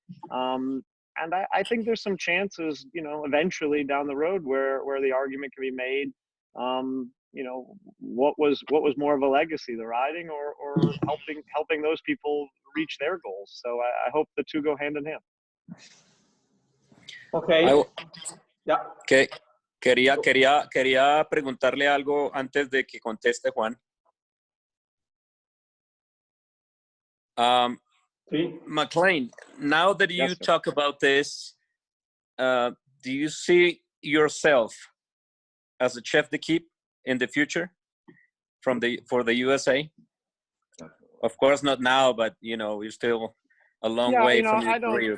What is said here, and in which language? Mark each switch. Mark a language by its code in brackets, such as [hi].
[en] And I think there's some chances, you know, eventually down the road where the argument can be made, you know, what was more of a legacy, the riding or helping those people reach their goals. So I hope the two go hand in hand. Okay. Yeah. Okay. [es] Quería preguntarle algo antes de que conteste Juan. Sí. [en] McLain, now that you talk about this, do you see yourself as a chef d'équipe in the future for the USA? Of course, not now, but you know, you're still a long way from your career.